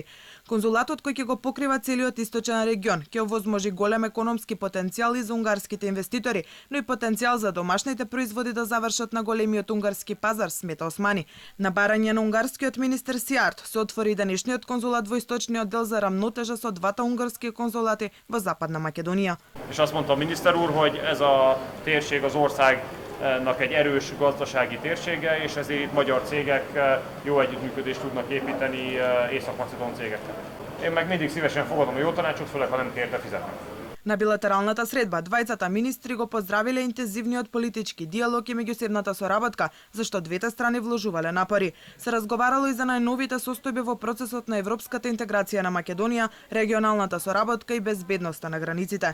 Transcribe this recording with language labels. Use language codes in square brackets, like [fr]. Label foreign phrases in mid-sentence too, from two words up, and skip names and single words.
[mk] Конзулатот кој ќе го покрива целиот источен регион ќе овозможи голем економски потенцијал и за унгарските инвеститори, но и потенцијал за домашните производи да завршат на големиот унгарски пазар, смета Османи. На барање на унгарскиот министер Сијарто се отвори денешниот конзулат во источниот дел за рамнотежа со двата унгарски конзулати во Западна Македонија. [hu] És azt mondta a miniszter úr, hogy ez a térség az országnak egy erős gazdasági térsége, és ezért itt magyar cégek jó együttműködést tudnak építeni észak-macedón cégekkel. Én meg mindig szívesen fogadom a jó tanácsot, főleg ha nem kérte fizetni. [mk] На билатералната средба, двајцата министри го поздравиле интензивниот политички диалог и меѓусебната соработка, зашто двете страни вложувале напори. Се разговарало и за најновите состојби во процесот на европската интеграција на Македонија, регионалната соработка и безбедноста на границите.